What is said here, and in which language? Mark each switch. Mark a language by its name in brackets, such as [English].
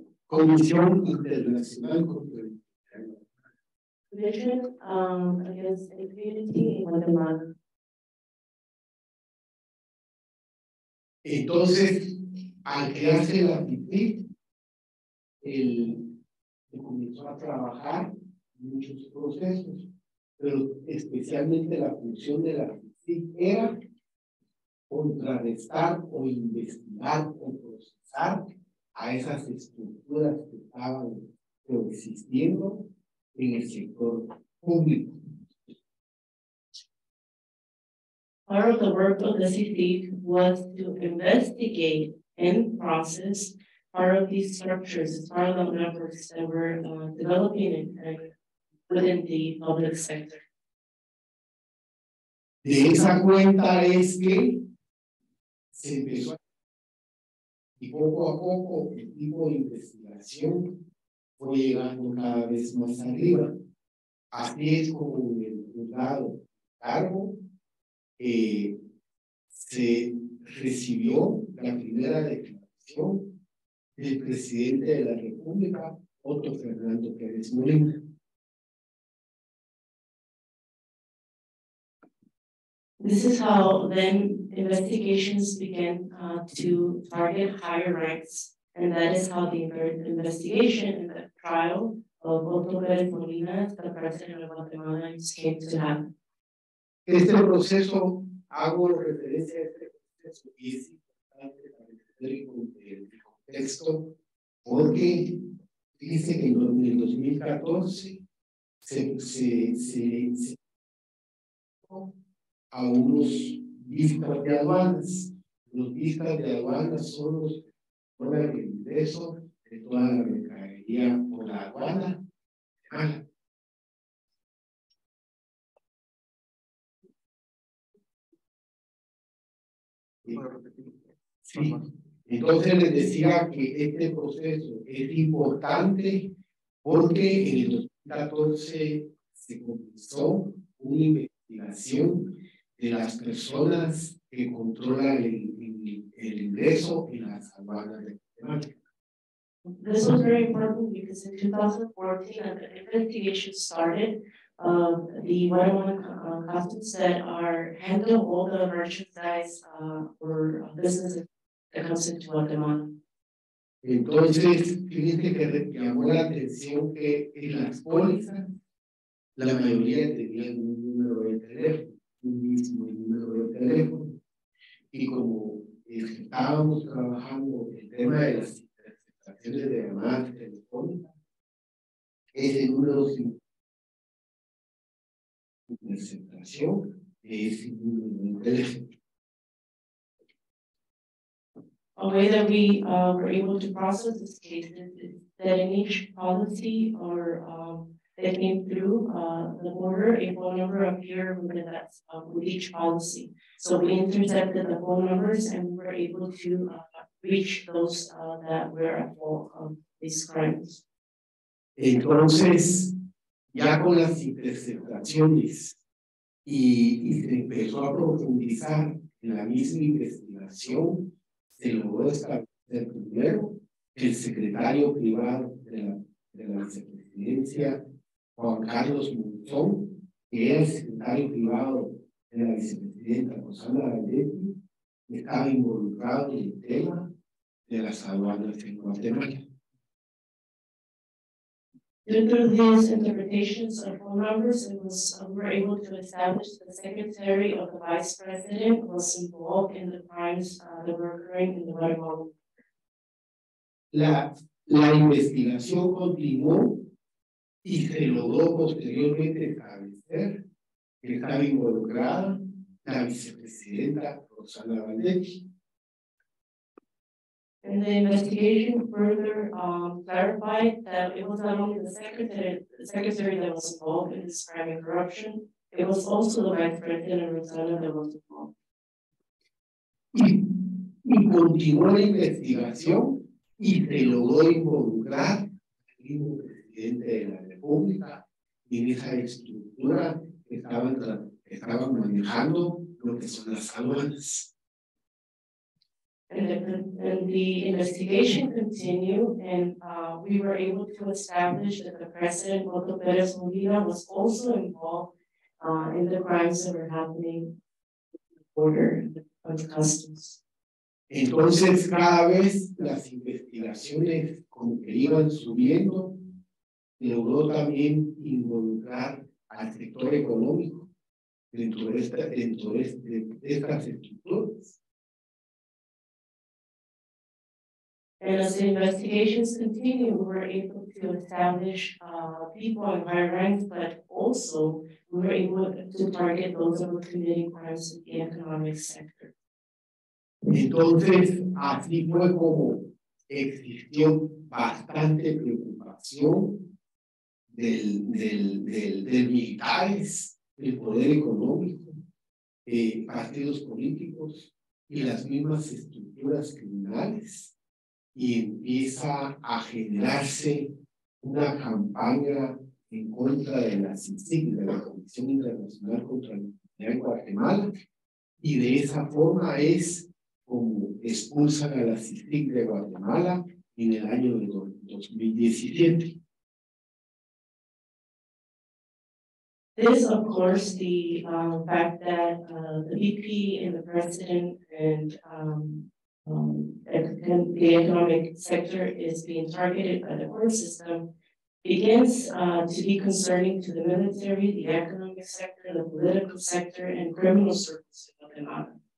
[Spanish] Comisión Internacional contra la [English] Commission against impunity in Guatemala. [Spanish] Entonces, al crearse la FIPIC, comenzó a trabajar muchos procesos, pero especialmente la función de la FIPIC era contrarrestar o investigar o procesar a esas estructuras que estaban coexistiendo en el sector público. [English] Part of the work of the CSUDH was to investigate and process part of these structures, parallel networks that were developing within the public sector. [Spanish] De esa cuenta es que se empezó y poco a poco el tipo de investigación fue llegando cada vez más arriba. Así es como en el juzgado cargo se recibió la primera declaración del presidente de la República, Otto Fernando Pérez Molina. [English] This is how then investigations began to target higher ranks, and that is how the investigation and the trial of Otto Pérez Molina, the president of Guatemala, came to happen. [Spanish] Este proceso, hago referencia a este proceso, y es importante para entender el contexto, porque dice que en el 2014 se a unos vistas de aduanas. Los vistas de aduanas son los que controlan el ingreso de toda la mercadería por la aduana. Sí. Entonces les decía que este proceso es importante porque en el 2014 se comenzó una investigación de las personas que controlan el ingreso en las aduanas de Guatemala. [English] This was very important because in 2014, the investigation started the Guatemalan customs that handle all the merchandise or businesses that comes into Guatemala. [Spanish] Entonces, fíjense que llamó la atención que en las pólizas la mayoría tenían un número de teléfono, un mismo número de teléfono. Y como estábamos trabajando el tema de las interceptaciones de llamadas telefónicas, ese número de interceptación es el número de teléfono. [English] A way that we were able to process this case is that in each policy or that came through the border, a phone number appeared with each policy. So we intercepted the phone numbers and we were able to reach those that were at fault of these crimes. [Spanish] Entonces, ya con las interceptaciones y se empezó a profundizar en la misma investigación, se logró establecer primero el secretario privado de la vicepresidencia, Juan Carlos Monzón, que era el secretario privado de la vicepresidenta Rosana Gálvez, estaba involucrado en el tema de las aduanas en Guatemala. [English] Due to these interpretations of phone numbers, we were able to establish the secretary of the vice president was involved in the crimes that were occurring in the Guatemala. [Spanish] La investigación continuó y se logró posteriormente establecer que estaba involucrada la vicepresidenta Rosana Gálvez. [English] And the investigation further clarified that it was not only the secretary that was involved in this crime and corruption, it was also the vice president Rosana that was involved. [Spanish] Y continuó la investigación y se logró involucrar al mismo presidente de la República en esa estructura que estaban manejando lo que son las aduanas. [English] And the investigation continued, and we were able to establish that the president, Otto Pérez Molina, was also involved in the crimes that were happening at the border of customs. [Spanish] Entonces, cada vez las investigaciones como que iban subiendo, logró también involucrar al sector económico dentro de estas estructuras. [English] And as the investigations continue, we were able to establish people in higher ranks, but also we were able to target those that were committing crimes in the economic sector. [Spanish] Entonces, así fue como existió bastante preocupación del militares, del poder económico, partidos políticos y las mismas estructuras criminales, y empieza a generarse una campaña en contra de la CICIG, de la Comisión Internacional contra la Impunidad en Guatemala, y de esa forma es como expulsan a la CICIG de Guatemala en el año de 2017. [English] This, of course, the fact that the VP and the president and the economic sector is being targeted by the court system begins to be concerning to the military, the economic sector, the political sector, and criminal circles in Guatemala.